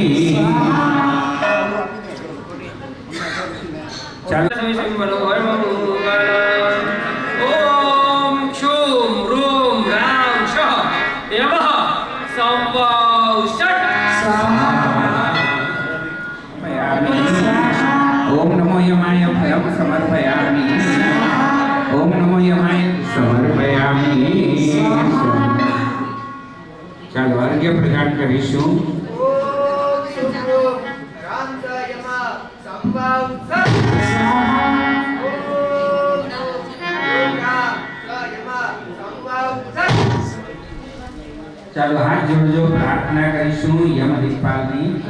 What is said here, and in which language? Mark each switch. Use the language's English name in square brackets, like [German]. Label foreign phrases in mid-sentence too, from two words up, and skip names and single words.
[Sanskrit] ओम शूं रूं रां शः यमः संवौ षट् ओम नमो यमाय फलं समर्पयामि ओम नमो यमाय समर्पयामि [Gujarati] ચાલો અર્ઘ્ય પ્રદાન કરીશું ચાલો હાથ જોડજો પ્રાર્થના કરીશું યમ દિક્પાલની